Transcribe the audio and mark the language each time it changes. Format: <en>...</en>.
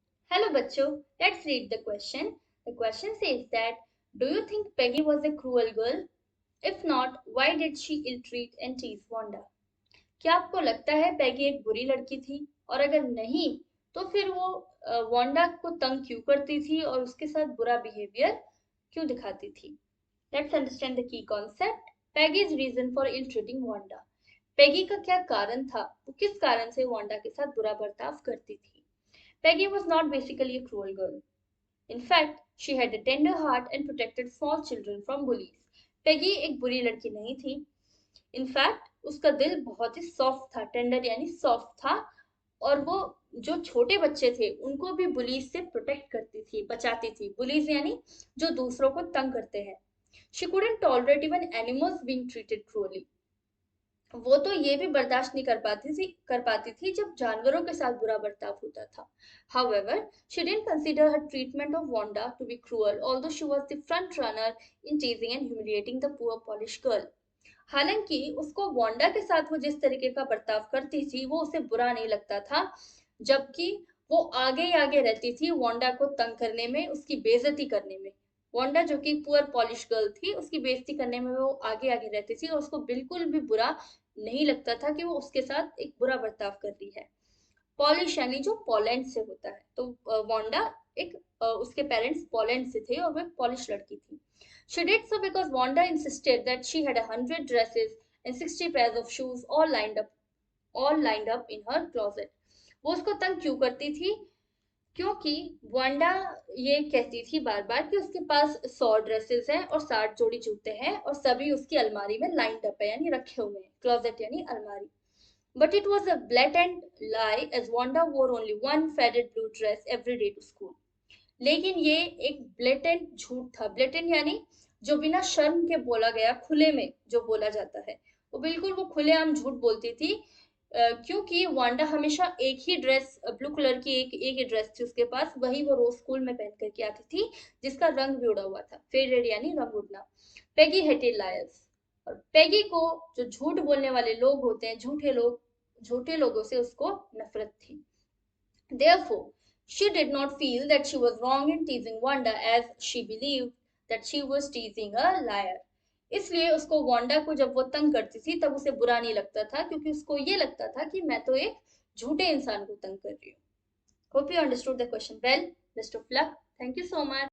<en>Hello bachcho, let's read the question. The question says that, do you think Peggy was a cruel girl? If not, why did she ill-treat and tease Wanda?</en> <hi>क्या आपको लगता है पैगी एक बुरी लड़की थी? और अगर नहीं, तो फिर वो वांडा को तंग क्यों करती थी और उसके साथ बुरा बिहेवियर क्यों दिखाती थी?</hi> <en>Let's understand the key concept. Peggy's reason for ill-treating Wanda.</en> <hi>पैगी का क्या कारण था? वो किस कारण से वांडा के साथ बुरा बर्ताव करती थी?</hi> <en>Peggy was not basically a cruel girl. In fact, she had a tender heart and protected small children from bullies.</en> <hi>Peggy एक बुरी लड़की नहीं थी. इनफैक्ट उसका दिल बहुत ही सॉफ्ट था, टेंडर यानी सॉफ्ट था, और वो जो छोटे बच्चे थे उनको भी बुलीज से प्रोटेक्ट करती थी, बचाती थी. बुलीज यानी जो दूसरों को तंग करते हैं.</hi> <en>She couldn't tolerate even animals being treated cruelly.</en> <hi>वो तो ये भी बर्दाश्त नहीं कर पाती थी जब जानवरों के साथ बुरा बर्ताव होता था.</hi> <en>However, she didn't consider her treatment of Wanda to be cruel, although she was the front runner in teasing and humiliating the poor Polish girl.</en> <hi>हालांकि उसको वांडा के साथ वो जिस तरीके का बर्ताव करती थी वो उसे बुरा नहीं लगता था, जबकि वो आगे ही आगे रहती थी वांडा को तंग करने में, उसकी बेइज्जती करने में. वांडा जो कि पुअर पॉलिश गर्ल थी, उसकी बेइज्जती करने में वो आगे आगे रहती थी और उसको बिल्कुल भी बुरा नहीं लगता था कि वो उसके साथ एक बुरा बर्ताव कर रही है. पॉलिश यानी जो पोलैंड से होता है, तो वांडा एक उसके पेरेंट्स पोलैंड से थे और वो पॉलिश लड़की थी.</hi> <en>She did so because Wanda insisted that she had 100 dresses and 60 pairs of shoes all lined up in her closet.</en> <hi>वो उसको तंग क्यों करती थी? क्योंकि वांडा ये कहती थी बार बार कि उसके पास 100 ड्रेसेस हैं और 60 जोड़ी जूते हैं और सभी उसकी अलमारी में लाइंड अप है यानी रखे हुए हैं. क्लोजेट यानी अलमारी. But it was a blatant lie, as Wanda wore only one faded blue dress every day to school. लेकिन ये एक ब्लेटेंट झूठ था. ब्लेटेंट यानी जो बिना शर्म के बोला गया, खुले में जो बोला जाता है, वो बिल्कुल वो खुलेआम झूठ बोलती थी. क्योंकि वांडा हमेशा एक ही ड्रेस, ब्लू कलर की एक ही ड्रेस थी उसके पास, वही वो रोज स्कूल में पहन करके आती थी, जिसका रंग भी उड़ा हुआ था. फेडेड यानी रंग उड़ना.</hi> <en>Peggy hated liars.</en> <hi>और पेगी को जो झूठ बोलने वाले लोग होते हैं, झूठे लोगों से उसको नफरत थी.</hi> <en>Therefore, she did not feel that she was wrong in teasing Wanda, as she believed that she was teasing a liar.</en> <hi>इसलिए उसको वांडा को जब वो तंग करती थी तब उसे बुरा नहीं लगता था, क्योंकि उसको ये लगता था कि मैं तो एक झूठे इंसान को तंग कर रही हूँ.</hi> <en>Hope you understood the question well. Best of luck. Thank you so much.</en>